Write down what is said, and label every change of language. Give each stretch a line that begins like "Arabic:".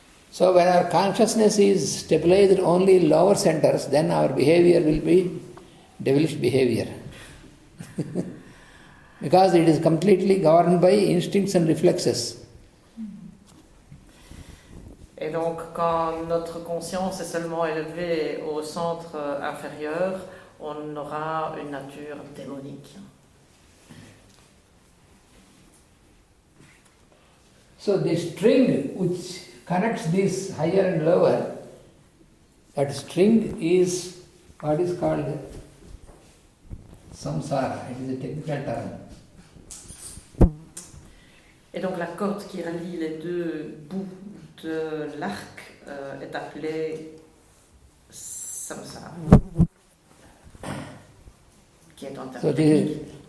English: So when our consciousness is stabilized only in lower centers, then our behavior will be devilish behavior. Because it is completely governed by instincts and reflexes.
French: Et donc, quand notre conscience est seulement élevée au centre inférieur, on aura une nature démonique.
English: So the string which connects this higher and lower, that string is what is called samsara. It is a technical term.
French: Et donc la corde qui relie les deux bouts de l'arc est appelée samsara, qui est en termes techniques.